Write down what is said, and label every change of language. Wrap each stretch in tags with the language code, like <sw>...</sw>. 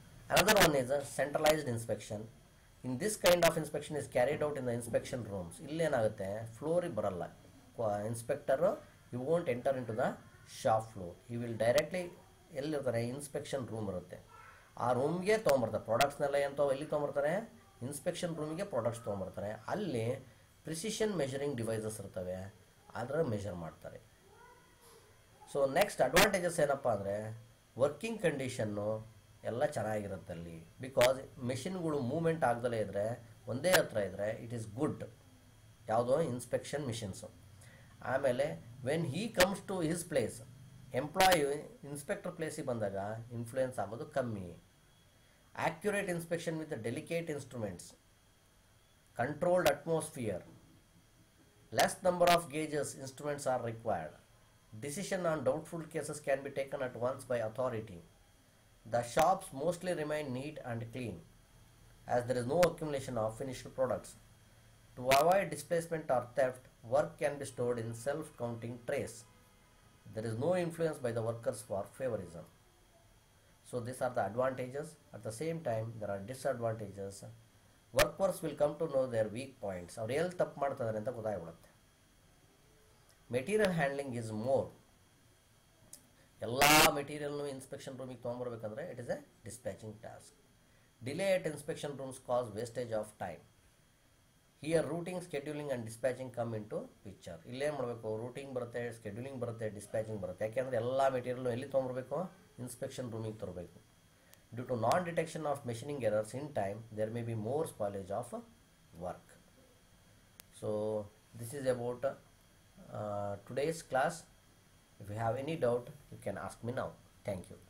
<en>Another one is a centralized inspection. In this kind of inspection is carried out in the inspection rooms.</en> <kn>ಇಲ್ಲಿ ಏನಾಗುತ್ತೆ, ಫ್ಲೋರಿಗೆ ಬರಲ್ಲ inspector.</kn> <en>You won't enter into the shop floor.</en> <kn>ಈ will directly ಎಲ್ಲಿರ್ತಾರೆ, inspection room ಇರುತ್ತೆ, ಆ ರೂಮ್ಗೆ ತೊಗೊಂಬರ್ತಾರೆ. ಪ್ರಾಡಕ್ಟ್ಸ್ನೆಲ್ಲ ಏನು ಎಲ್ಲಿ ತೊಗೊಂಬರ್ತಾರೆ, inspection ರೂಮಿಗೆ ಪ್ರಾಡಕ್ಟ್ಸ್ ತೊಗೊಂಬರ್ತಾರೆ. ಅಲ್ಲಿ ಪ್ರಿಸಿಷನ್ ಮೆಷರಿಂಗ್ ಡಿವೈಸಸ್ ಇರ್ತವೆ, ಅದರ ಮೆಷರ್ ಮಾಡ್ತಾರೆ. ಸೊ ನೆಕ್ಸ್ಟ್ ಅಡ್ವಾಂಟೇಜಸ್ ಏನಪ್ಪ ಅಂದರೆ, ವರ್ಕಿಂಗ್ ಕಂಡೀಷನ್ನು ಎಲ್ಲ ಚೆನ್ನಾಗಿರುತ್ತೆ ಅಲ್ಲಿ. ಬಿಕಾಸ್ ಮೆಷಿನ್ಗಳು ಮೂವ್ಮೆಂಟ್ ಆಗದಲ್ಲೇ ಇದ್ದರೆ, ಒಂದೇ ಹತ್ರ ಇದ್ದರೆ</kn> <en>it is good,</en> <kn>ಯಾವುದೋ ಇನ್ಸ್ಪೆಕ್ಷನ್ ಮಿಷಿನ್ಸು. ಆಮೇಲೆ</kn> <en>when he comes to his place,</en> <kn>employee inspector ಪ್ಲೇಸಿಗೆ ಬಂದಾಗ ಇನ್ಫ್ಲೂಯೆನ್ಸ್ ಆಗೋದು ಕಮ್ಮಿ.</kn> <en>Accurate inspection with the delicate instruments, controlled atmosphere, less number of gauges instruments are required. Decision on doubtful cases can be taken at once by authority. The shops mostly remain neat and clean as there is no accumulation of finished products. To avoid displacement or theft, work can be stored in self-counting trays. There is no influence by the workers for favorism. So these are the advantages. At the same time, there are disadvantages. Workers will come to know their weak points.</en> <kn>ಅವ್ರು ಎಲ್ಲಿ ತಪ್ಪು ಮಾಡ್ತಿದ್ದಾರೆ ಅಂತ ಗೊತ್ತಾಗ್ಬಿಡುತ್ತೆ.</kn> <en>Material handling is more.</en> <kn>ಎಲ್ಲ ಮೆಟೀರಿಯಲ್ನು inspection ರೂಮಿಗೆ ತೊಗೊಂಬರ್ಬೇಕಂದ್ರೆ</kn> <en>It is a dispatching task. Delay at inspection rooms cause wastage of time. Here routing, scheduling and dispatching come into picture.</en> <kn>ಇಲ್ಲೇನು ಮಾಡಬೇಕು, ರೂಟಿಂಗ್ ಬರುತ್ತೆ, ಸ್ಕೆಡ್ಯೂಲಿಂಗ್ ಬರುತ್ತೆ, ಡಿಸ್ಪ್ಯಾಚಿಂಗ್ ಬರುತ್ತೆ. ಯಾಕೆಂದರೆ ಎಲ್ಲ ಮೆಟೀರಿಯಲ್ನು ಎಲ್ಲಿ ತೊಗೊಂಬರ್ಬೇಕು, ಇನ್ಸ್ಪೆಕ್ಷನ್ ರೂಮಿಗೆ ತರಬೇಕು.</kn> <en>Due to non detection of machining errors in time, there may be more spoilage of work. So this is about today's class. If you have any doubt, you can ask me now. Thank you.</en>